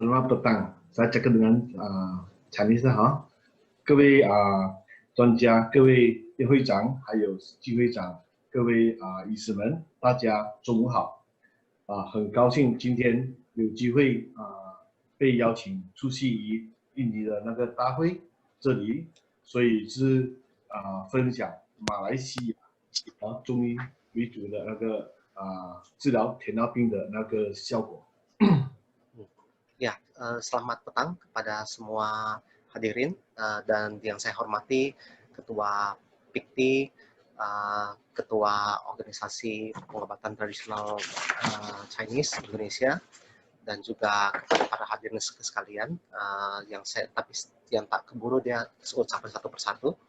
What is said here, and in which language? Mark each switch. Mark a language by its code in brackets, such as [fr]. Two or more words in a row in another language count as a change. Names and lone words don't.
[ms] Selamat petang, saya cakap dengan Chinese [zh] 哈，各位专家、各位会长，还有季会长，各位医师们，大家中午好。很高兴今天有机会被邀请出席于印尼的那个大会这里，所以是分享马来西亚中医为主的那个治疗糖尿病的那个效果。 [ms] Ya, selamat petang kepada semua hadirin dan yang saya hormati Ketua PIKTI, Ketua Organisasi Pengobatan Tradisional Chinese Indonesia, dan juga kepada para hadirin sekalian yang tak keburu dia ucapkan satu persatu,